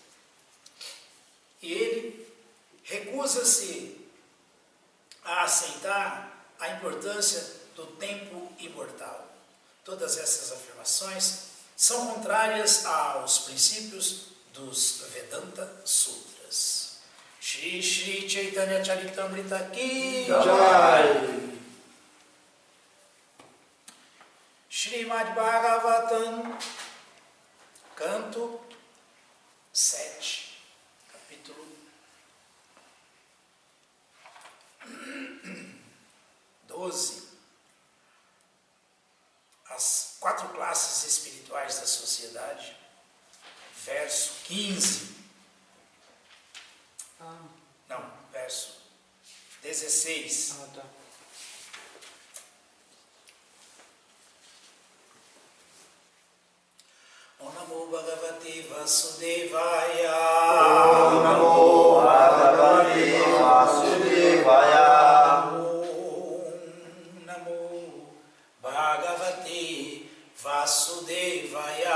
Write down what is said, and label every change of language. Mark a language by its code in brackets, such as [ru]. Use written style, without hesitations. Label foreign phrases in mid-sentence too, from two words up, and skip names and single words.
[hi] E ele recusa-se a aceitar a importância do tempo imortal. Todas essas afirmações são contrárias aos princípios dos Vedanta Sutras. श्री श्री चैतन्य चरितामृत की जय. [pt] Srimad Bhagavatam, canto 7, capítulo 12. As 4 classes espirituais da sociedade, verso 15. Não, verso 16. Tá. [sa] ॐ नमो भगवते वासुदेवाय. ॐ नमो भगवते वासुदेवाय. ॐ नमो भगवते वासुदेवाय.